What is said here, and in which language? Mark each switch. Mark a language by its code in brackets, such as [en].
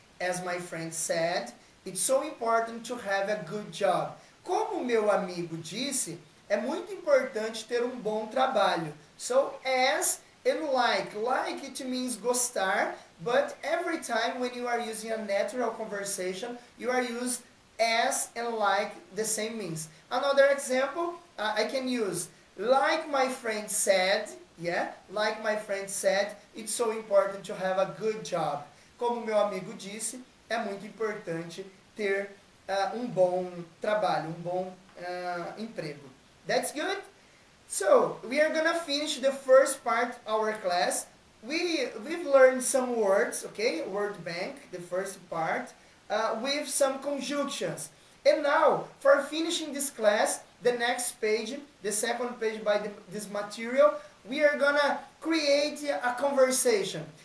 [en] As my friend said, it's so important to have a good job. [pt] Como meu amigo disse, é muito importante ter um bom trabalho. [en] So, as and like. Like, it means gostar, but every time when you are using a natural conversation, you are used as and like the same means. Another example, I can use like my friend said, yeah, like my friend said, it's so important to have a good job. [pt] Como meu amigo disse, é muito importante ter um bom trabalho, um bom emprego. [en] That's good? So, we are gonna finish the first part of our class. We've learned some words, okay? Word bank, the first part, with some conjunctions. And now, for finishing this class, the next page, the second page by this material, we are gonna create a conversation.